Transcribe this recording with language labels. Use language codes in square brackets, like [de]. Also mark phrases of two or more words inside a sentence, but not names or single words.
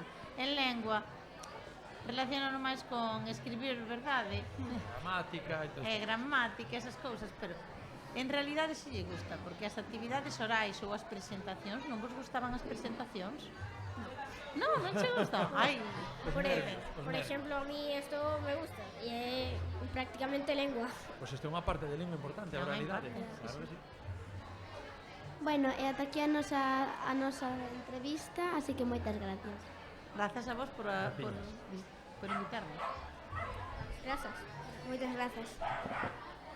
[gl] En lengua, relacionado máis con escribir, verdade? Gramática e todo. Gramática, esas cousas, pero en realidade se lle gusta, porque as actividades orais ou as presentacións, non vos gustaban as presentacións? Non che gusta? Ai, [es] Por ejemplo, a mí esto me gusta y es prácticamente lengua. [gl] Pois isto é unha parte de lengua importante, a É unha oralidade. parte, Claro que sí. Bueno, e ata aquí a nosa entrevista, así que moitas gracias. grazas a vos por invitarme. [es] Gracias. [gl] Moitas grazas.